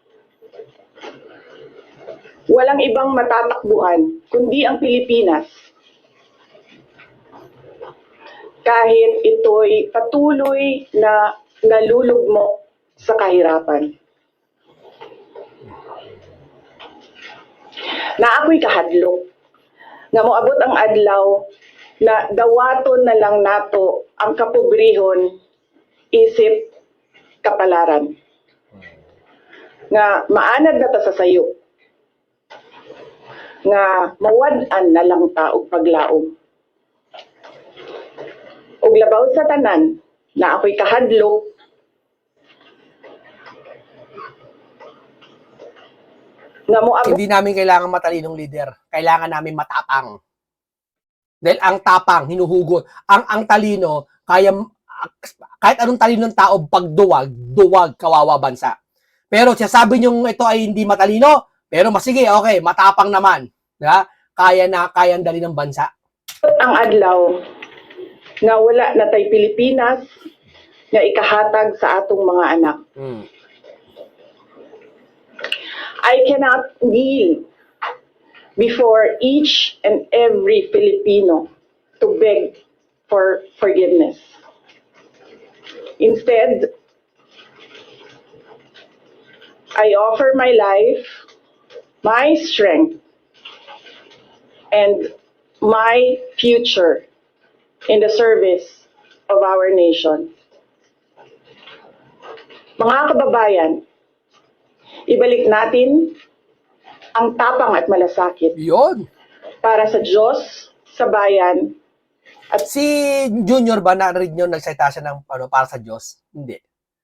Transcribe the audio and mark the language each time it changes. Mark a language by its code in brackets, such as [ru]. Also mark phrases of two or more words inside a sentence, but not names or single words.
[tl] Walang ibang matatakbuhan kundi ang Pilipinas. Kahit ito'y patuloy na nalulugmok sa kahirapan. [ceb] Na ako'y kahadlok, nga moabot ang adlaw na dawaton na lang nato ang kapobrehon isip kapalaran. Nga maanad na ta sa sayop. Nga mawad-an na lang ta og paglaom. Og labaw sa tanan na ako'y kahadlok, nga moabot [tl] Hindi namin kailangan matalinong leader. Kailangan namin matapang. Dahil ang tapang, hinuhugot. Ang talino, kahit anong talinong tao, pag duwag, kawawa bansa. Pero sabi nyo ito ay hindi matalino, pero masige, okay, matapang naman. Diba? Kaya dali ng bansa. [ceb] ang adlaw nga wala na tay Pilipinas nga ikahatag sa atong mga anak. [en] I cannot kneel before each and every Filipino to beg for forgiveness. Instead, I offer my life, my strength, and my future in the service of our nation. [tl] Mga kababayan, ibalik natin ang tapang at malasakit Yun. para sa Diyos, sa bayan, At si Junior ba narinig nyo nagsalita siya ng para sa Diyos?